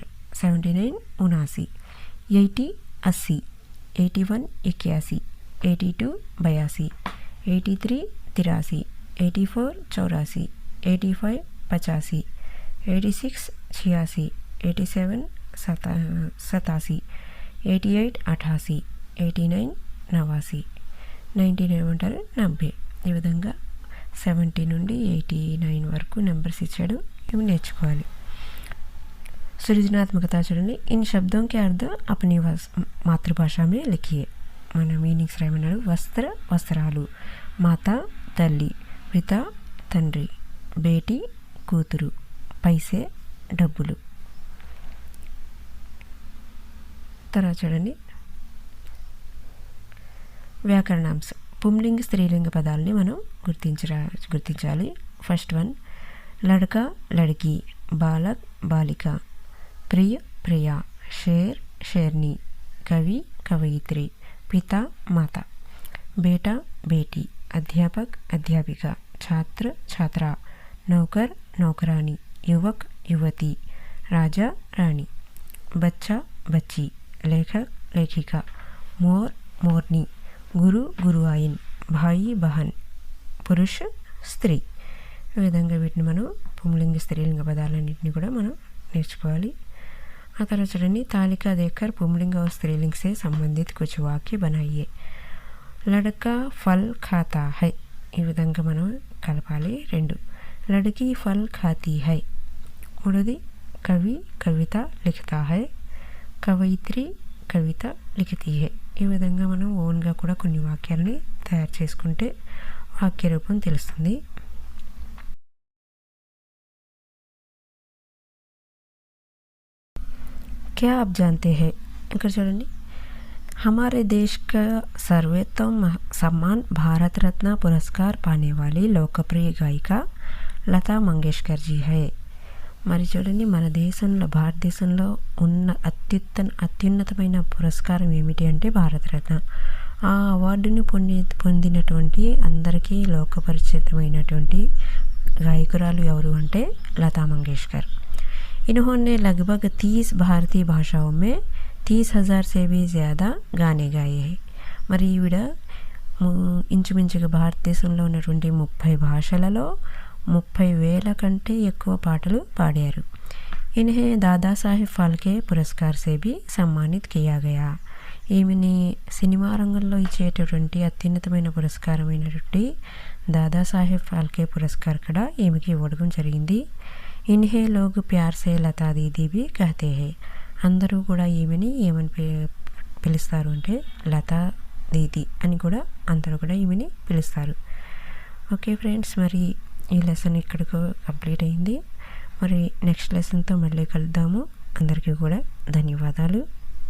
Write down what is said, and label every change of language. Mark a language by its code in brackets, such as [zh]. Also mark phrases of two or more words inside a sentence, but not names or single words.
[te] 79 79, 80 80, 81 81, 82 82, 83 83, 84 84, 85 85, 86 86, 87 87, 88 88, 89 89, 90 ఏమంటారు 90. ఈ విధంగా 70 నుండి 89 వరకు నెంబర్స్ ఇచ్చాడు. ఇవి నేర్చుకోవాలి. సృజనాత్మకత చూడండి. [hi] इन शब्दं के अर्थ अपनी मातृभाषा में लिखिए. [te] మన మీనింగ్స్ రాయమన్నాడు. వస్త్ర వస్త్రాలు, మాత తల్లి, పిత తండ్రి, బేటీ కూతురు, పైసే డబ్బులు. తర్వాత చూడండి వ్యాకరణాంశం. పుంలింగ స్త్రీలింగ పదాలని మనం గుర్తించాలి. [en] first one [hi] లడక లड़की, बालक बालिका, प्रिय प्रिया, शेर शेरनी, कवि कवयित्री, पिता माता, बेटा बेटी, अध्यापक अध्यापिका, छात्र छात्रा, नौकर नौकरानी, युवक युवती, राजा रानी, बच्चा बच्ची, लेखक लेखिका, मोर मोरनी, गुरु गुरुआइन, भाई बहन, पुरुष स्त्री. [te] ఈ విధంగా వీటిని మనం పుంలింగ స్త్రీలింగ పదాలన్నింటినీ కూడా మనం నేర్చుకోవాలి. [hi] आ तरह चढ़नी तालिका देखकर पुंलिंग और स्त्रीलिंग से संबंधित कुछ वाक्य बनाइए. लड़का फल खाता है. [te] ఈ విధంగా మనం కలపాలి. [hi] రెండు लड़की फल खाती है. మూడోది कवि कविता लिखता है, कवयित्री कविता लिखती है. [te] ఈ విధంగా మనం ఓన్గా కూడా కొన్ని వాక్యాలని తయారు చేసుకుంటే వాక్య రూపం తెలుస్తుంది. [hi] क्या आप जानते हैं? [te] ఇక్కడ చూడండి. [hi] हमारे देश का सर्वोत्तम सम्मान भारत रत्न पुरस्कार पाने वाली लोकप्रिय गायिका లతా మంగేష్కర్ जी है. [te] మరి చూడండి మన దేశంలో భారతదేశంలో ఉన్న అత్యున్నతమైన పురస్కారం ఏమిటి అంటే భారతరత్న. ఆ అవార్డుని పొందినటువంటి అందరికీ లోకపరిచితమైనటువంటి గాయకురాలు ఎవరు అంటే లతా మంగేష్కర్. [hi] इन्होंने लगभग 30 भारतीय भाषाओं में 30,000 से भी ज़्यादा गाने गाए हैं. [te] మరి ఈవిడ ఇంచుమించుగా భారతదేశంలో ఉన్నటువంటి 30 భాషలలో 30,000 కంటే ఎక్కువ పాటలు పాడారు. [hi] इन्हें दादा साहेब फाल्के पुरस्कार से भी सम्मानित किया गया. [te] ఈమెని సినిమా రంగంలో ఇచ్చేటటువంటి అత్యున్నతమైన పురస్కారమైనటువంటి దాదాసాహెబ్ ఫాల్కే పురస్కార్ కూడా ఈమెకి ఇవ్వడం జరిగింది. [hi] इन्हें लोग प्यार से लता दीदी भी कहते हैं. [te] అందరూ కూడా ఈమెని ఏమని పిలుస్తారు అంటే లతా దీది అని కూడా అందరూ కూడా ఈమెని పిలుస్తారు. [en] okay friends, [te] మరి ఈ లెసన్ ఇక్కడికి కంప్లీట్ అయింది. మరి నెక్స్ట్ లెసన్తో మళ్ళీ కలుద్దాము. అందరికీ కూడా ధన్యవాదాలు.